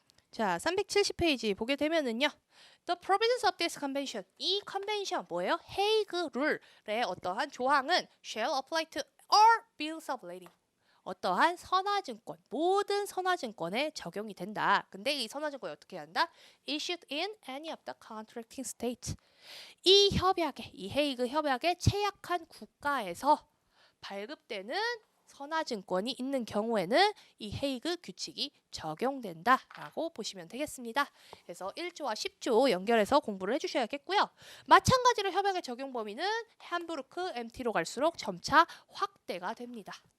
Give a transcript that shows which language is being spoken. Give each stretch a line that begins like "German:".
Korean: 자, 370페이지 보게 되면은요.
English: The provisions of this convention.
Korean: 이 컨벤션 뭐예요? 헤이그 룰의 어떠한 조항은
English: shall apply to all bills of lading.
Korean: 어떠한 선화증권, 모든 선화증권에 적용이 된다. 근데 이 선화증권이 어떻게 한다?
English: Issued in any of the contracting states.
Korean: 이 협약에, 이 헤이그 협약에 채약한 국가에서 발급되는 선화증권이 있는 경우에는 이 헤이그 규칙이 적용된다라고 보시면 되겠습니다. 그래서 1조와 10조 연결해서 공부를 해주셔야겠고요. 마찬가지로 협약의 적용 범위는 함부르크, MT로 갈수록 점차 확대가 됩니다.